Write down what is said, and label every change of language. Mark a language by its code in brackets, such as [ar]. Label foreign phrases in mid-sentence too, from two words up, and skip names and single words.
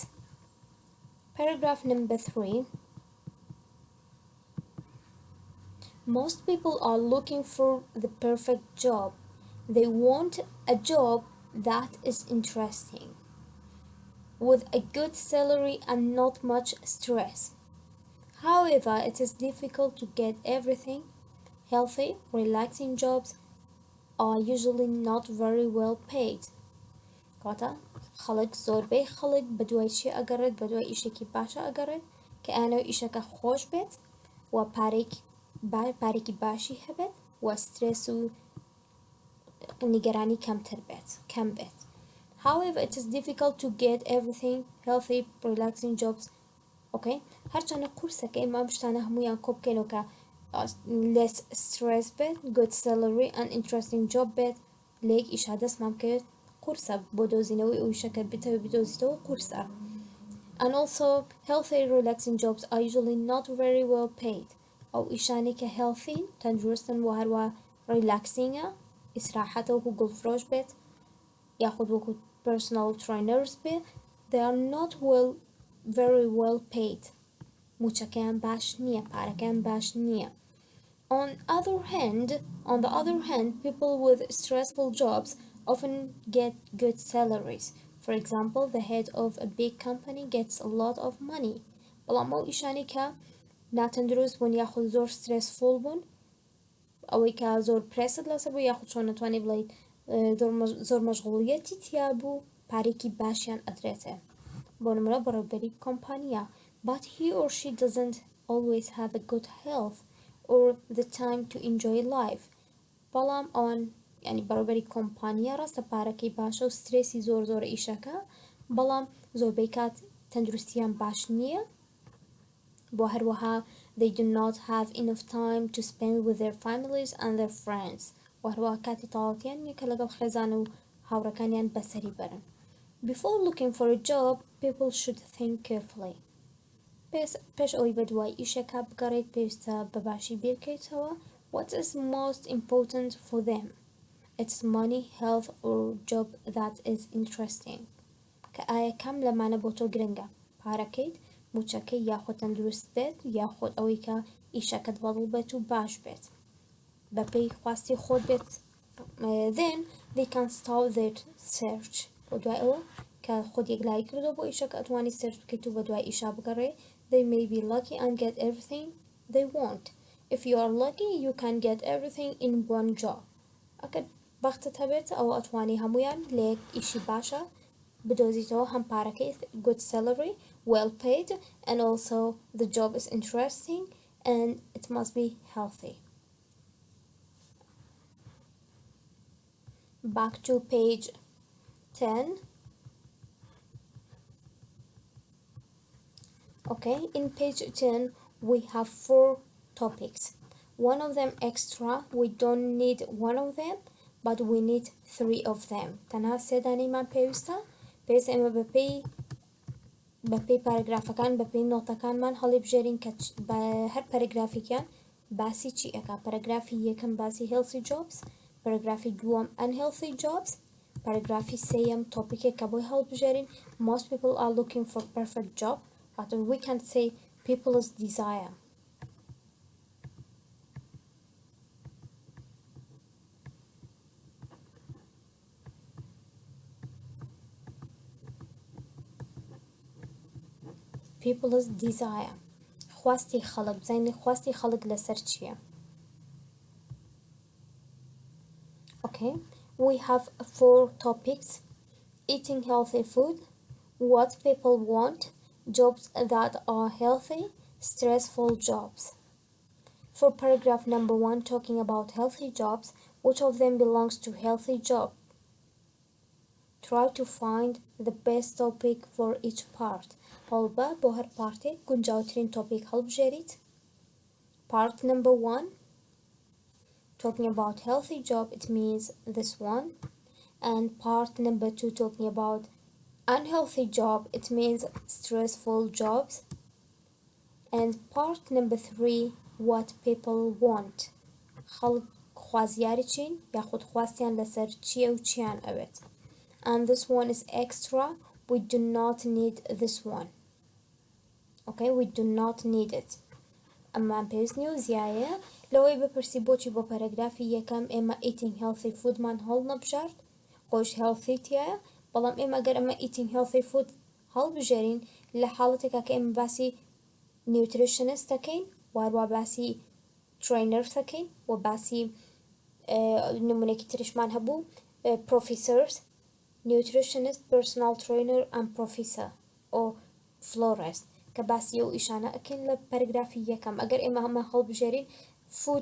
[en] Paragraph number 3. Most people are looking for the perfect job. They want a job that is interesting, with a good salary and not much stress. However, it is difficult to get everything. Healthy, relaxing jobs are usually not very well paid. [ckb] کاتا خەڵک زۆربەی خەڵک بەدوای چی ئەگەڕێت بەدوای ئیشێکی باشە ئەگەڕێت کە ئەنەوە ئیشەکە خۆش بێت و پارێکی باشی هەبێت و سترێس و نیگەرانی کەم بێت. [en] However, it is difficult to get everything. Healthy, relaxing jobs. [ckb] Okay? هەرچەندە قورسەکە ئێمە ئەم شتانە هەموویان کۆ بکەینەوە کە [en] less stress [ckb] بێت, [en] good salary and interesting job [ckb] بێت, لێک ئیشا دەستمان بکەوێت قورسە بۆ دۆزینەوەی ئەو شەکە بدۆزیتەوە قورسە. [en] And also, healthy, relaxing jobs are usually not very well paid. [ckb] ئەو ئیشانی کە healthy تەندروستن و هەروە relaxingە ئیسراحەتە وەکو گوڵفرۆش بێت یاخود وەکو [en] personal trainers [ckb] بێت, [en] they are not very well paid. [ckb] موچەکەیان باش نییە, پارەکەیان باش نییە. [en] On the other hand, people with stressful jobs often get good salaries. For example, the head of a big company gets a lot of money. [ckb] بەڵام ئەو ئیشانی کە ناتەندروست بوون یاخود زۆر stressful بوون, ئەوەی کە زۆر پرێست لەسەر بوو یاخود چۆن نەتوانێت بڵێیت زۆر مەشغوڵیەتی تیا بوو, پارێکی باشیان ئەدرێتێ. بۆ نمونە بەڕێوەبەری کۆمپانیا, [en] but he or she doesn't always have a good health or the time to enjoy life. [ckb] بەڵام ئەوان یعنی بەڕێوەبەری کۆمپانیا ڕاستە پارەکەی باشە و سترێسی زۆر ئیشەکە, بەڵام زۆربەی کات تەندروستیان باش نییە, بۆ هەروەها [en] they do not have enough time to spend with their families and their friends. [ckb] و هەروەها کاتی تەواوەتیان نییە کە لەگەڵ خێزان و هاوڕەکانیان بەسەری بەرن. [en] Before looking for a job, people should think carefully. [ckb] پێش ئەوەی بەدوای ئیشێکا بگەڕێیت پێویستە بەباشی بیرکەیتەوە [en] what is most important for them. It's money, health or job that is interesting. [ckb] کە ئایا کەم لەمانە بۆ تۆ گرنگە, پارەکەیت, موچەکەی یاخود تەندروست بێت یاخود ئەوەی کە ئیشەکەت بەدڵ بێت و باش بێت, بەپێی خواستی خۆت بێت. [en] Then they can start their search. [ckb] بۆ دوای ئەوە کە خۆت یەکلایی کردەوە بۆ ئیشەکە ئەتوانی سەرچ بکەیت و بەدوای ئیشا بگەڕێ. [en] They may be lucky and get everything they want. If you are lucky, you can get everything in one job. [ckb] ئەگەر بەختت هەبێت ئەوە ئەتوانی هەمویان لێک ئیشی باشە بدۆزیتەوە, هەم پارەکەی [en] good salary, well paid, and also the job is interesting and it must be healthy. Back to page 10. Okay, in page 10 we have 4 topics. One of them extra, we don't need one of them, but we need 3 of them. [ckb] تەنها سێدانەیمان پێویستە ئێمە بەپێی پاراگرافەکان بەپێی نۆتەکانمان هەڵی بژێرین کە بە هەر پاراگرافێکیان باسی چی ئەکا. پاراگرافی یەکەم باسی [en] healthy jobs, [ckb] پاراگرافی دووەم [en] unhealthy jobs, [ckb] پاراگرافی سێیەم تۆپیکێک کە بۆی هەڵبژێرین [en] most people are looking for perfect job, but we can say people's desire. People's desire. [ckb] خواستی خەڵک, بزانین خواستی خەڵک لەسەر چییە. [en] Okay, we have 4 topics: eating healthy food, what people want, jobs that are healthy, stressful jobs. For paragraph number 1, talking about healthy jobs, which of them belongs to healthy job? Try to find the best topic for each part. هەڵبە بۆ هەر پارتێک گونجاوترین تۆپیک هەڵبژێریت. Part number 1, talking about healthy job, it means this one. And part number 2 talking about unhealthy job, it means stressful jobs. And part number 3, what people want. [ckb] خلق خوازیاری چین یاخود خواستیان لسر چیه و چیان اوید. [en] And this one is extra. We do not need this one. Okay, we do not need it. [ckb] ئەممان پێویست نیە و زیایە لەوەی بپرسی بۆچی بۆ پەرەگرافی یەکەم ئێمە [en] eating healthy food [ckb] مان هەڵ نەبژارد خۆش healthy تایە بەڵام ئێمە ئەگەر ئەمە [en] eating healthy food [ckb] هەڵبژێرین لە حاڵەتێکا کە ئێمە باسی nutritionist دەکەین وارووا باسی trainer دەکەین و باسی نمونێکی تریشمان هەبوو [en] professors nutritionist personal trainer and professor or florist [ckb] کە باسی ئەو ئیشانە ئەکەین لە پەرگرافی یەکەم ئەگەر ئێمە هەمە هەڵبژێرین food